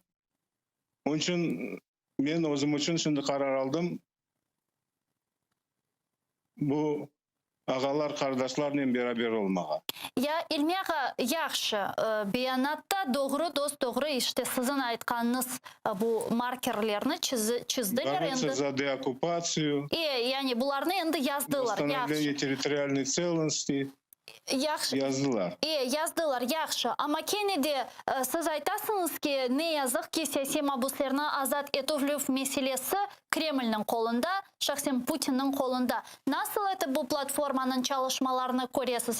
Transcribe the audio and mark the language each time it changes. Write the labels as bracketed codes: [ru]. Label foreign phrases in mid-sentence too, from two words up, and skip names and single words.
[crh] Onun için ben özüm için şimdi karar aldım. Bu ağalar kardeşlerle beraber olmağa. Ya İlmi ağa, yaxşı. Beyanatta doğru dost doğru işte sizin aytkanınız bu markerlerini çizdiler. [ru] Бороться за деоккупацию. [crh] Yani bularını endi yazdılar. [ru] Восстановление территориальной целостности. [crh] Yaxşı. Yazdılar. Yazdılar yaxşı. Ama Kennedy siz aytasınız ki ne yazık ki siyasi mabuslarını azat etülüv meselesi Kreml'nin kolunda, şahsen Putin'in kolunda. Nasıl bu platformanın çalışmalarını görüyorsunuz?